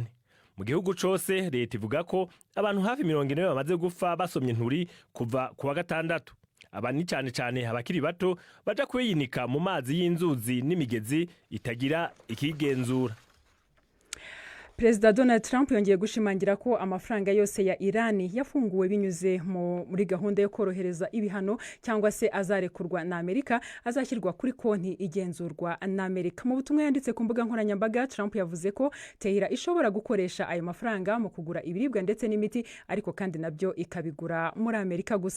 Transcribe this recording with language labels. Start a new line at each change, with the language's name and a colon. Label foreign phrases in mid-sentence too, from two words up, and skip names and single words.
Rundi: Mu gihugu cose leta ivuga ko abantu hafi 40 bamaze gupfa basomye nturi kuva kuwa 6. Aba ni cane abakiri bato baja kwiyinika mu mazi y'inzuzi n'imigezi itagira ikigenzura.
Kinyarwanda: Perezida Donald Trump yongeye gushimangira ko amafaranga yose ya Irani yafunguwe binyuze muri gahunda yo korohereza ibihano cyangwa se azarekurwa na Amerika azashyirwa kuri konti igenzurwa na Amerika. Mu butumwa yanditse ku mbuga nkoranyambaga, Trump yavuze ko Tehran ishobora gukoresha ayo mafaranga mu kugura ibiribwa ndetse n'imiti, ariko kandi nabyo ikabigura muri Amerika gusa.